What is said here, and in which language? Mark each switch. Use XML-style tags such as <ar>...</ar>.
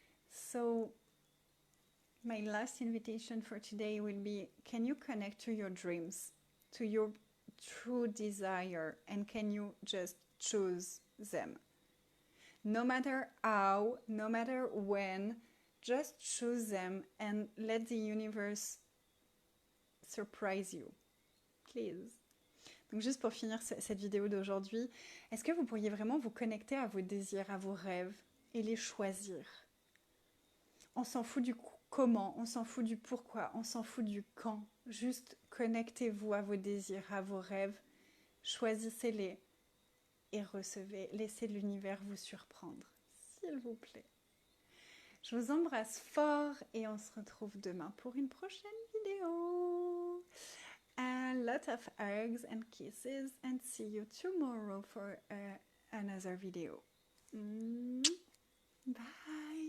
<en>So my last invitation for today will be, can you connect to your dreams, to your true desire, and can you just choose them? No matter how, no matter when, just choose them and let the universe surprise you. Please.</en> <fr>Donc juste pour finir cette vidéo d'aujourd'hui, est-ce que vous pourriez vraiment vous connecter à vos désirs, à vos rêves et les choisir? On s'en fout du comment, on s'en fout du pourquoi, on s'en fout du quand. Juste connectez-vous à vos désirs, à vos rêves, choisissez-les et recevez. Laissez l'univers vous surprendre, s'il vous plaît. Je vous embrasse fort et on se retrouve demain pour une prochaine vidéo.</fr> <en>A lot of hugs and kisses and see you tomorrow for another video. Bye.</en>